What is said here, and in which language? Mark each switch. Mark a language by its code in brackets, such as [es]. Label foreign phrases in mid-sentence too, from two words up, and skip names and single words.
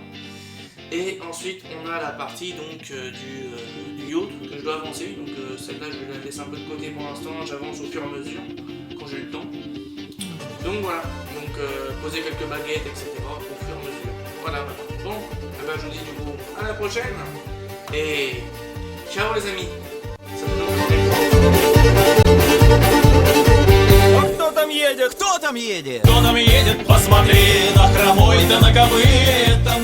[fr] Et ensuite on a la partie donc du yacht que je dois avancer, donc celle-là je vais la laisser un peu de côté pour l'instant, j'avance au fur et à mesure quand j'ai le temps. Donc voilà, donc poser quelques baguettes etc. au fur et à mesure. Voilà, voilà. Bon, je vous dis du coup à la prochaine et ciao les amis. [ru] Кто там едет? Кто там едет? Кто там едет? Посмотри на хромой да на ковыле.